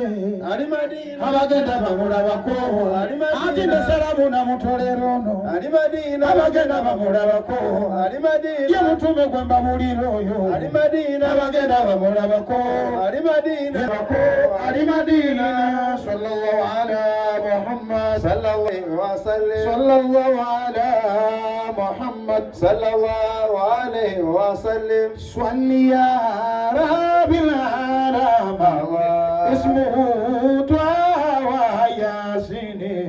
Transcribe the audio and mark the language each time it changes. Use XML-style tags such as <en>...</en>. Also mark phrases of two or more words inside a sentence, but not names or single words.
<lg>Ali Madina abagenda bamulabako, Ali Madina ati ne salamu namutolera ono, Ali Madina abagenda bamulabako, Ali ye Madina mutume gwe mbabulira oyo, Ali Madina abagenda bamulabako, Ali Madina</lg> <ar>Ali Madina صلى الله على محمد صلى الله وسلم صلى الله على محمد صلى الله عليه وسلم صل يا رب العالمين اسمه طه يس</ar>